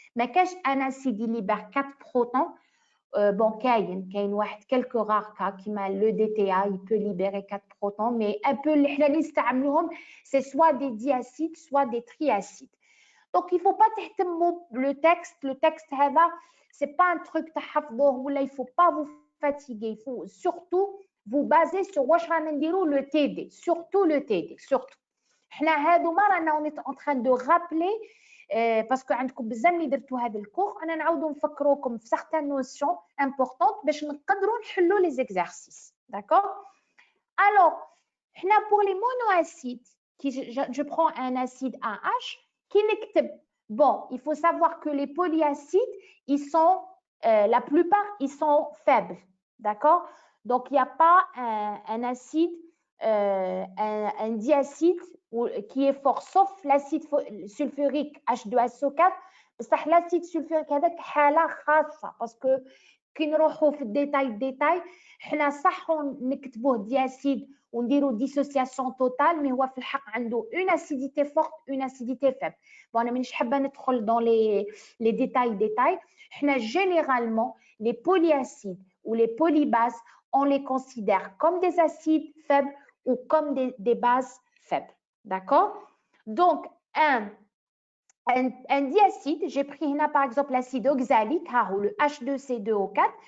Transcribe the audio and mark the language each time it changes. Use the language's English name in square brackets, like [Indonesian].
[Arabic] ما كاش [French] un acide il libère 4 protons. Bon, [Arabic] كاين واحد [French] quelques rares cas [Arabic] كيما [French] le DTA il peut libérer 4 protons, mais un peu [Arabic] اللي حنا نستعملوهم [French] c'est soit des diacides soit des triacides. Donc il faut pas [Arabic] تهتموا [French] le texte هذا c'est pas un truc [Arabic] تحفظوه ولا [French] il faut pas vous fatiguer, il faut surtout vous baser sur [Arabic] واش رانا نديرو [French] le TD, surtout le TD surtout. [Arabic] حنا هادوما رانا [French] en train de rappeler [Arabic] باسكو عندكم بزاف اللي درتوا هذا الكور انا نعاودوا نفكروكم في [French] certaines notions importantes [Arabic] باش نقدروا نحلوا [French] les exercices. D'accord? Alors, [Arabic] حنا [French] pour les monoacides, je prends un acide AH qui نكتب. Bon, il faut savoir que les polyacides, ils sont la plupart ils sont faibles. D'accord? Donc il n'y a pas un acide un diacide qui est fort, sauf l'acide sulfurique H2SO4. [Arabic] بصح l'acide sulfurique هذاك حالة خاصة باسكو كي نروحوا في الديتاي حنا صح نكتبوه دياسيد ونديروا ديسوسياسيون توتال مي هو في الحق عنده [French] une acidité forte une acidité faible. [Arabic] Bon انا مانيش حابه ندخل [French] dans les détails. [Arabic] حنا [French] généralement les polyacides ou les polybases on les considère comme des acides faibles ou comme des bases faibles. D'accord? Donc, un diacide, j'ai pris là par exemple l'acide oxalique, le H2C2O4.